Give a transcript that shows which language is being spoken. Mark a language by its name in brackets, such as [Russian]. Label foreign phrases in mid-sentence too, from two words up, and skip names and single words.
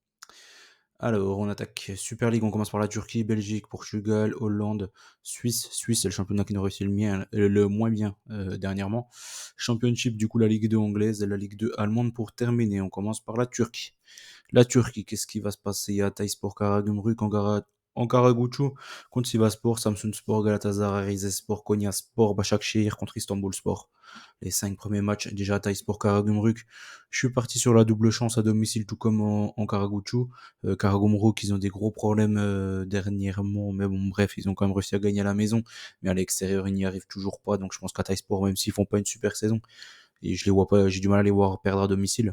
[French] Alors, on attaque Super League, on commence par la Turquie, Belgique, Portugal, Hollande, Suisse. Suisse, c'est le championnat qui nous réussit le moins bien dernièrement. Championship, du coup, la Ligue 2 anglaise et la Ligue 2 allemande pour terminer. On commence par la Turquie. La Turquie, qu'est-ce qui va se passer? Il y a Hatayspor, Karagümrük, Ankara-Gucu contre Sivasspor, Samsunspor, Galatasaray, Rizespor, Konyaspor, Başakşehir contre Istanbulspor. Les 5 premiers matchs, déjà Hatayspor, Karagümrük. Je suis parti sur la double chance à domicile, tout comme en Ankara-Gucu. Karagümrük, ils ont des gros problèmes dernièrement, mais bon, bref, ils ont quand même réussi à gagner à la maison, mais à l'extérieur, ils n'y arrivent toujours pas. Donc je pense qu'Hatayspor, même s'ils font pas une super saison, et je les vois pas, j'ai du mal à les voir perdre à domicile.